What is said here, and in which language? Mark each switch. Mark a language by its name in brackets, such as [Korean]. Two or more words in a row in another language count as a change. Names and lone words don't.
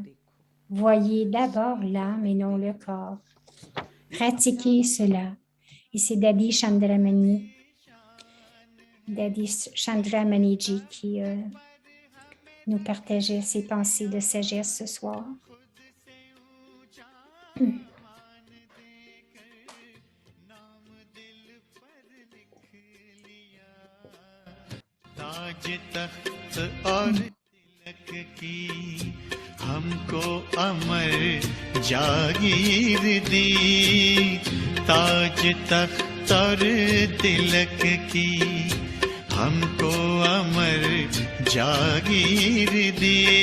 [French] Voyez d'abord l'âme et non le corps. Pratiquez cela. Et c'est Daddy Chandramaniji qui nous partageait ses pensées de sagesse ce soir. [Hindi] ताज तख्त और तिलक की हमको अमर जागीर दी ताज तख्त और तिलक की हमको अमर जागीर दी